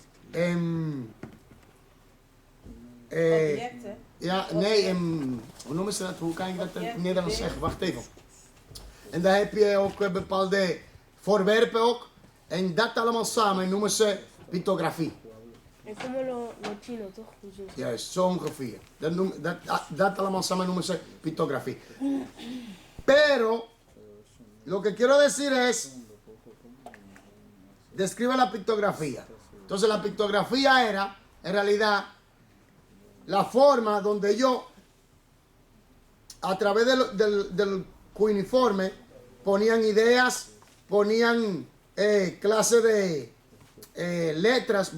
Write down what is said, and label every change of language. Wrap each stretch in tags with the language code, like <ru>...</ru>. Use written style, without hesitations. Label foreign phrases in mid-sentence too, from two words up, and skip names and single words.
<nl>Objecten. Ja, nee, hoe noemen ze dat? Hoe kan ik dat in het Nederlands zeggen? Wacht even. En daar heb je ook bepaalde voorwerpen ook. En dat allemaal samen noemen ze pictografie.</nl> <es>Es como los chinos,</es> <nl>toch? Juist, zo ongeveer. Dat allemaal samen noemen ze pictografía.</nl> <es>Pero, lo que quiero decir es, describe la pictografía. Entonces la pictografía era, en realidad, la forma donde yo, a través del cuneiforme, ponían ideas, ponían clase de letras.</es>